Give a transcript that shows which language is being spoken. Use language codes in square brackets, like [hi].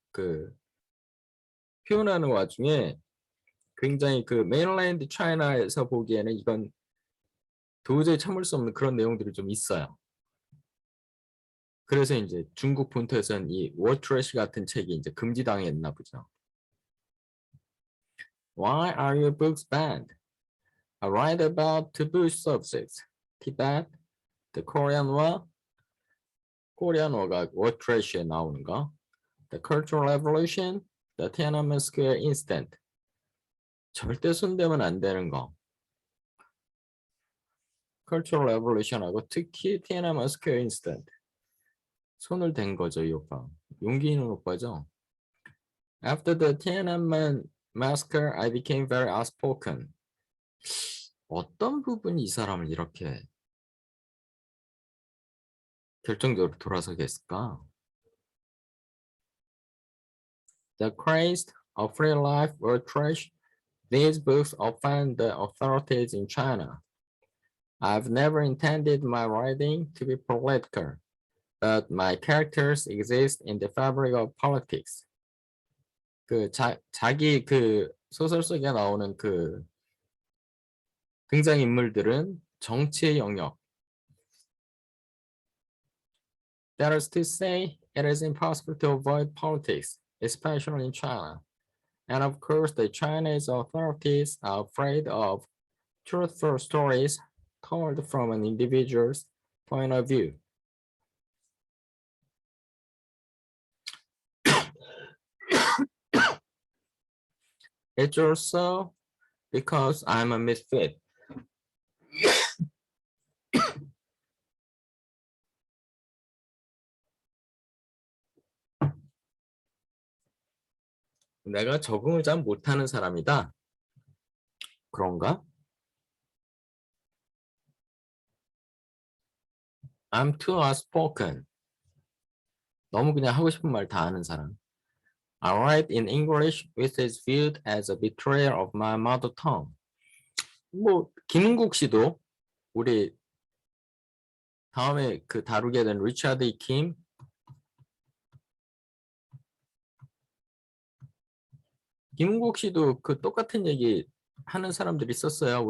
[ko] 그 표현하는 와중에 굉장히 그 메인랜드 차이나에서 보기에는 이건 도저히 참을 수 없는 그런 내용들이 좀 있어요. 그래서 이제 중국 본토에서는 이 워트래시 같은 책이 이제 금지당했나 보죠. [en] Why are your books banned? I write about taboo subjects. Tibet, the Korean War, [ko] 코리안 워가 워트래시에 나오는 거. [en] The Cultural Revolution, the Tiananmen Square Incident. [ko] 절대 손대면 안 되는 거. Cultural Revolution하고 특히 Tiananmen Square Incident. 손을 댄 거죠, 이 오빠. 용기 있는 오빠죠. [en] After the Tiananmen massacre, I became very outspoken. [ko] 어떤 부분이 이 사람을 이렇게 결정적으로 돌아서게 했을까? [en] The craze of free life were trash. These books offend the authorities in China. I've never intended my writing to be political, but my characters exist in the fabric of politics. [ko] 자기 그 소설 속에 나오는 그 등장인물들은 정치의 영역. [en] That is to say, it is impossible to avoid politics, especially in China. And of course, the Chinese authorities are afraid of truthful stories told from an individual's point of view. It's also because I'm a misfit. [ko] 내가 적응을 잘 못하는 사람이다. 그런가? [en] I'm too outspoken. [ko] 너무 그냥 하고 싶은 말 다 하는 사람. [en] I write in English which is viewed as a betrayal of my mother tongue. [ko] 뭐 김은국 씨도 우리 다음에 그 다루게 된 리차드 E. 킴 김은국 씨도 그 똑같은 얘기 하는 사람들이 있었어요.